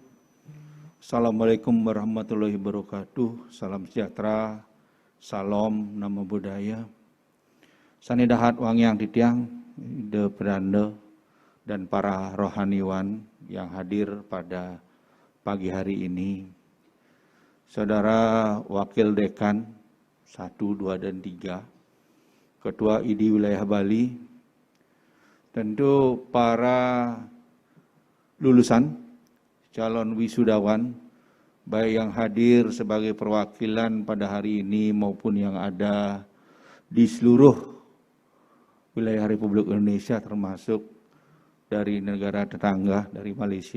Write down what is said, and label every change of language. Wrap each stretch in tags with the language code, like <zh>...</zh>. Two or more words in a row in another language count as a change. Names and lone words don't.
<ar>السلام عليكم ورحمة الله وبركاته.</ar> <id>Salam sejahtera, salam nama budaya. Sanidahat wang yang titiang, de pedanda, dan para rohaniwan yang hadir pada pagi hari ini. Saudara Wakil Dekan 1, 2, dan 3, Ketua ID Wilayah Bali, tentu para lulusan, calon wisudawan, baik yang hadir sebagai perwakilan pada hari ini maupun yang ada di seluruh wilayah Republik Indonesia termasuk dari negara tetangga, dari Malaysia.</id>